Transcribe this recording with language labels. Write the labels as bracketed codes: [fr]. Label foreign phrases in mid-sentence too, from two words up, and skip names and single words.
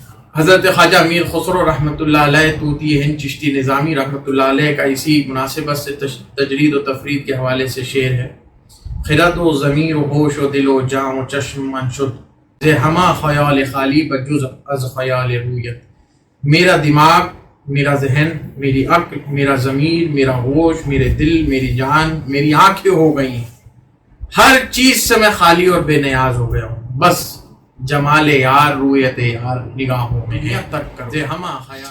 [ur] حضرت خواجہ امیر خسرو رحمۃ اللہ علیہ طوطی ہند چشتی نظامی رحمۃ اللہ علیہ کا اسی مناسبت سے تجرید و تفرید کے حوالے سے شعر ہے: [fa] خرد و ضمیر و ہوش و دل و جان و چشم من شد ز ہمہ خیال خالی بجز از خیال رویت. [ur] میرا دماغ، میرا ذہن، میری عقل، میرا ضمیر، میرا ہوش، میرے دل، میری جان، میری آنکھیں ہو گئی ہیں، ہر چیز سے میں خالی اور بے نیاز ہو گیا ہوں، بس جمال یار، رویت یار نگاہوں میں ہے تک کر دے [fa] ہمہ خیال.